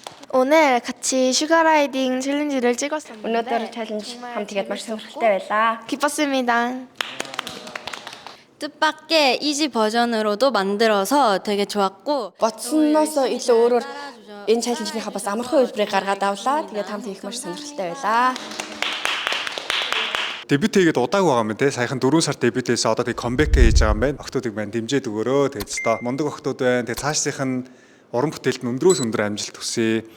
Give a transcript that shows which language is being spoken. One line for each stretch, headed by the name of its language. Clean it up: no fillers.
Korean: 오늘 같이 슈가라이딩 챌린지를 찍었습니다.
Mongolian: өнөөдөр челленж хамт хийгээд маш сонирхолтой байлаа.
Korean: 기뻤습니다. 뜻밖의 이지 버전으로도 만들어서 되게 좋았고
Mongolian: Бодсноос илүү өөрөөр энэ челленжийнхаа бас амархан хэлбэрийг гаргаад авлаа. Тэгээд хамт хийх маш сонирхолтой байлаа. Дебют хийгээд удаагүй байгаа юм те. Саяхан 4 сард дебютээс одоо тэг камбэк хийж байгаа юм байна. Охтуудыг маань дэмжээд өгөөрөө. Тэгээд өстой мундаг охтууд байна. Тэгээд цаашдынх нь уран бүтээлд нь өндрөөс өндөр амжилт хүсье.